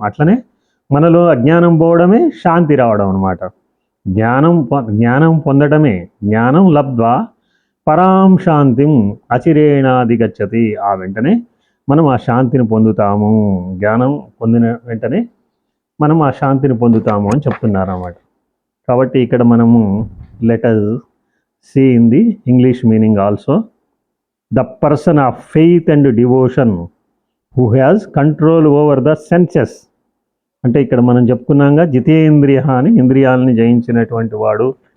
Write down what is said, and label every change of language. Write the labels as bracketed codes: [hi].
[te] అట్లనే మనలో అజ్ఞానం పోవడమే శాంతి రావడం అనమాట. జ్ఞానం పొందడమే, [sa] జ్ఞానం లబ్ధ్వా పరాం శాంతిం అచిరేణాధిగచ్చతి, [te] ఆ వెంటనే మనం ఆ శాంతిని పొందుతాము. జ్ఞానం పొందిన వెంటనే మనం ఆ శాంతిని పొందుతాము అని చెప్తున్నారు అన్నమాట. కాబట్టి ఇక్కడ మనము [en] Let us see in the English meaning also. The person of faith and devotion who has control over the senses. [te] అంటే ఇక్కడ మనం చెప్పుకున్నాగా జితేంద్రియ అని, ఇంద్రియాలని జయించినటువంటి వాడు.